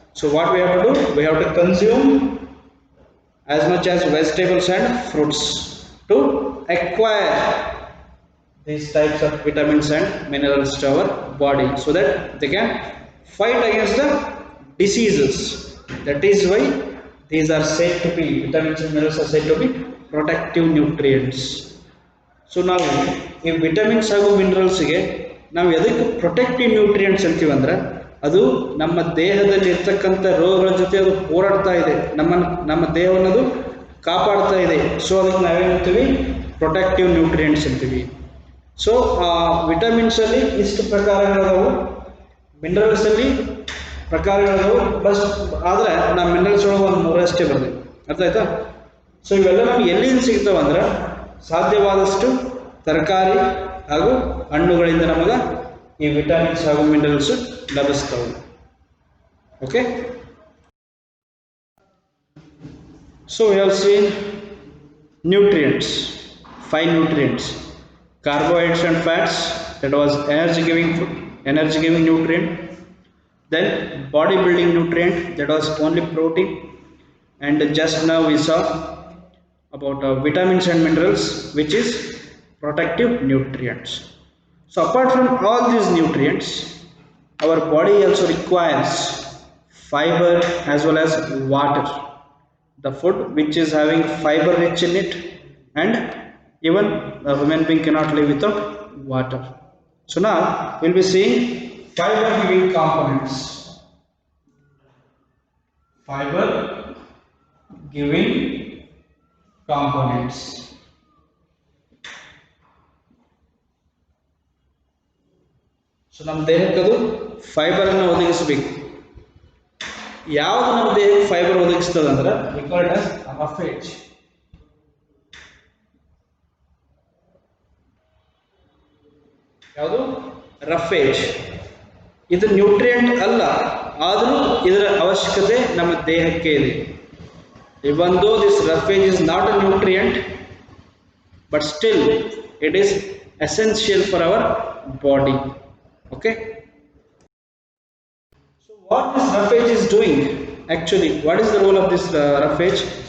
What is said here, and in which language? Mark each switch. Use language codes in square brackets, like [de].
[en] So what we have to do? We have to consume as much as vegetables and fruits to acquire these types of vitamins and minerals to our body, so that they can fight against the diseases. That is why these are said to be, vitamins and minerals are said to be protective nutrients. [kn] So ನಾವು ಈ vitamins ಹಾಗೂ ಮಿನರಲ್ಸ್ಗೆ ನಾವು ಎದಕ್ಕೆ protective nutrients ಅಂತೀವಿ ಅಂದ್ರೆ, ಅದು ನಮ್ಮ ದೇಹದಲ್ಲಿ ಇರ್ತಕ್ಕಂಥ ರೋಗಗಳ ಜೊತೆ ಅದು ಹೋರಾಡ್ತಾ ಇದೆ, ನಮ್ಮ ದೇಹವನ್ನು ಅದು ಕಾಪಾಡ್ತಾ ಇದೆ. ಸೊ ಅದಕ್ಕೆ ನಾವೇನಂತೀವಿ, ಪ್ರೊಟೆಕ್ಟಿವ್ ನ್ಯೂಟ್ರಿಯೆಂಟ್ಸ್ ಅಂತೀವಿ. ಸೊ ವಿಟಮಿನ್ಸಲ್ಲಿ ಇಷ್ಟು ಪ್ರಕಾರಗಳದಾವು, ಮಿನರಲ್ಸಲ್ಲಿ ಪ್ರಕಾರಗಳದಾವು. ಬಸ್ ಆದರೆ ನಾವು ಮಿನರಲ್ಸ್ ಒಳಗೆ ಒಂದು ಮೂರಷ್ಟೇ ಬರ್ತೀವಿ, ಅರ್ಥ ಆಯ್ತಾ? ಸೊ ಇವೆಲ್ಲ ನಮ್ಗೆ ಎಲ್ಲಿಂದ ಸಿಗ್ತಾವೆ ಅಂದ್ರೆ, ಸಾಧ್ಯವಾದಷ್ಟು ತರಕಾರಿ ಹಾಗೂ ಹಣ್ಣುಗಳಿಂದ ನಮಗೆ ಈ ವಿಟಮಿನ್ಸ್ ಹಾಗೂ minerals ಲಭಿಸ್ತವೆ. [en] Okay, so we have seen nutrients, 5 nutrients: carbohydrates and fats, that was energy giving food, energy giving nutrient. Then body building nutrient, that was only protein. And just now we saw about vitamins and minerals, which is protective nutrients. So apart from all these nutrients, our body also requires fiber as well as water. The food which is having fiber rich in it, and even a human being cannot live without water. So now we'll be seeing fiber giving components. Fiber giving components. [kn] So ನಮ್ಮ ದೇಹಕ್ಕೆ ಅದು fibre ಅನ್ನು ಒದಗಿಸಬೇಕು. ಯಾವುದು ನಮ್ಮ ದೇಹಕ್ಕೆ fibre ಒದಗಿಸ್ತದೆ ಅಂದ್ರೆ, [en] Recalled as roughage. [kn] ಯಾವುದು? ರಫೇಜ್. ಇದು ನ್ಯೂಟ್ರಿಯೆಂಟ್ ಅಲ್ಲ, ಆದರೂ ಇದರ ಅವಶ್ಯಕತೆ ನಮ್ಮ ದೇಹಕ್ಕೆ ಇದೆ. [en] Even though this roughage is not a nutrient, but still it is essential for our body. Okay, so what this roughage is doing, actually what is the role of this roughage?